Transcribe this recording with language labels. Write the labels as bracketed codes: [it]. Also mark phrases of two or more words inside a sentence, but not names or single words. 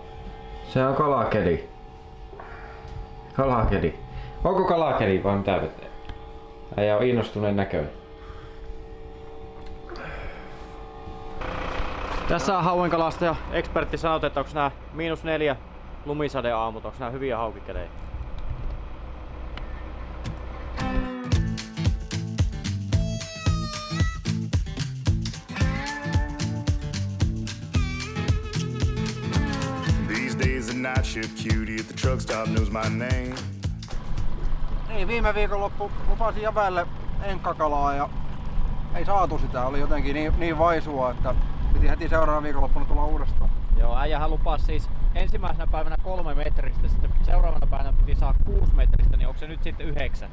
[fi] Se on kalakeli. Kalakeli. Onko kalakeli vai mitä vetää? Äijä on innostuneen näköinen. Tässä on hauenkalastaja ekspertti sanoo, että onko nää -4 lumisade aamut, onko nää hyviä haukikelejä? [en] These days the night shift cutie at the truck stop knows my name. [fi] Niin, viime viikonloppu lupasin Jävälle enkkakalaa ja ei saatu sitä. Oli jotenkin niin vaisua, että piti heti seuraavana viikonloppuna tulla uudestaan. Joo, äijähän lupasi siis ensimmäisenä päivänä 3 metristä, sitten seuraavana päivänä piti saada 6 metristä, niin onko se nyt sitten 9?